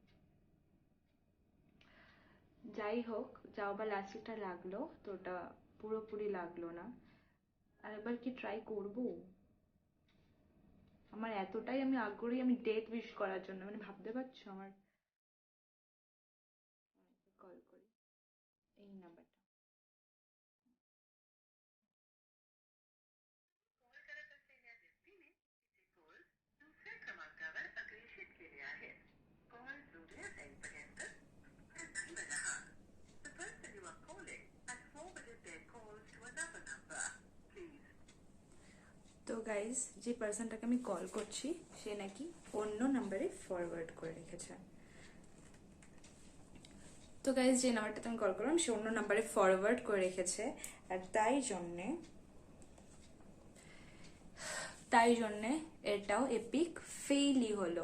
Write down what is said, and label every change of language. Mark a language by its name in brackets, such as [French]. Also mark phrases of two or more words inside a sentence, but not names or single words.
[Bangla] যাই হোক, যাও বা লাস্টটা লাগলো, তো ওটা পুরোপুরি লাগলো না। আর এবার কি ট্রাই করব? আমার এতটাই আমি আগ্রহী আমি ডেট উইশ করার জন্য, মানে ভাবতে পারছো আমার। কল করি এই নাম্বারটা। [Marathi] दुसऱ्या क्रमांकावर अग्रेषित केले आहे. कॉल जोडण्यापर्यंत नाही रहा. [English] The person you are calling has forwarded their calls to another number. Please. [Bangla] তো গাইজ যে পার্সনটাকে আমি কল করছি সে নাকি অন্য নাম্বারে ফরওয়ার্ড করে রেখেছে। তো গাইজ যে নাম্বারটাতে আমি কল করলাম সে অন্য নাম্বারে ফরওয়ার্ড করে রেখেছে, আর তাই জন্যে এটাও এপিক ফেইলই হলো।